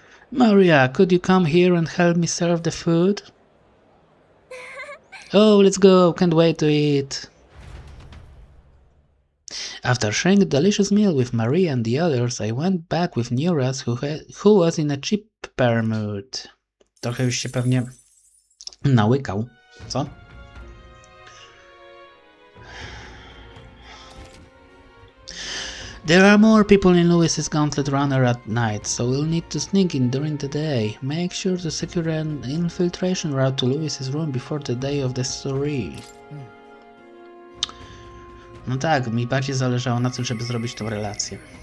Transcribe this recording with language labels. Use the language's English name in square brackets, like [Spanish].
[English] Maria, could you come here and help me serve the food? Oh, let's go, can't wait to eat. After sharing a delicious meal with Maria and the others, I went back with Nuras, who was in a cheaper mood. [Polish] Trochę już się pewnie nałykał, co? [English] There are more people in Louis's Gauntlet Runner at night, so we'll need to sneak in during the day. Make sure to secure an infiltration route to Louis's room before the day of the story. [Polish] No tak, mi bardziej zależało na tym, żeby zrobić tą relację.